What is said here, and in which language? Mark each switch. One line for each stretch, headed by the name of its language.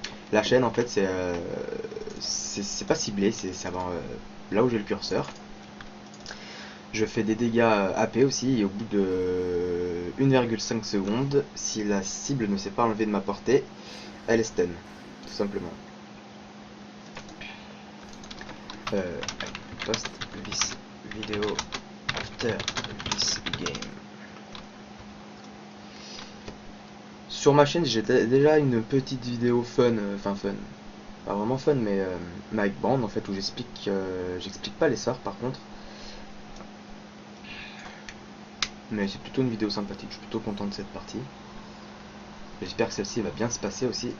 French: La chaîne, en fait, c'est pas ciblé, c'est là où j'ai le curseur. Je fais des dégâts AP aussi, et au bout de 1,5 secondes, si la cible ne s'est pas enlevée de ma portée, elle est stun, tout simplement.
English: Post this video after this game.
French: Sur ma chaîne, j'ai déjà une petite vidéo fun, enfin fun, pas vraiment fun, mais avec Brand en fait, où j'explique pas les sorts par contre. Mais c'est plutôt une vidéo sympathique, je suis plutôt content de cette partie. J'espère que celle-ci va bien se passer aussi.